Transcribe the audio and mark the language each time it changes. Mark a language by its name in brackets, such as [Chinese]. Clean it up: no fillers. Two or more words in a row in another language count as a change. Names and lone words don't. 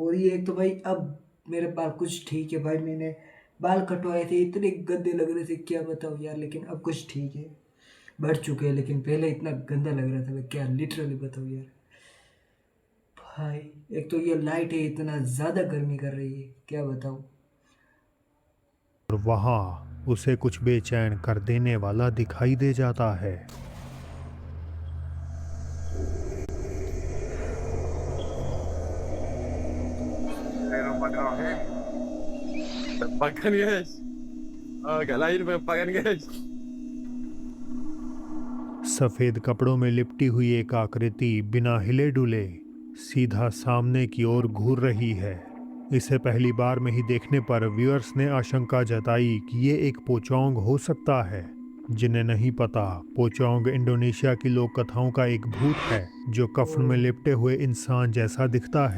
[Hindi] और ये एक तो भाई अब मेरे बाल कुछ ठीक है भाई, मैंने बाल कटवाए थे, इतने गंदे लग रहे थे क्या बताऊँ यार, लेकिन अब कुछ ठीक है, बढ़ चुके हैं। लेकिन पहले इतना गंदा लग रहा था मैं क्या लिटरली बताऊँ यार। भाई एक तो ये लाइट है, इतना ज़्यादा गर्मी कर रही है क्या बताऊँ। वहाँ उसे कुछ बेचैन कर देने वाला दिखाई दे जाता है। [Indonesian] Tebakan guys. Agak lain tebakan guys. [Hindi] सफेद कपड़ों में लिपटी हुई एक आकृति बिना हिले डुले सीधा सामने की ओर घूर रही है। इसे पहली बार में ही देखने पर व्यूअर्स ने आशंका जताई कि ये एक पोचोंग हो सकता है। जिन्हें नहीं पता, पोचोंग इंडोनेशिया की लोक कथाओं का एक भूत है जो कफन में लिपटे हुए इंसान जैसा दिखता है।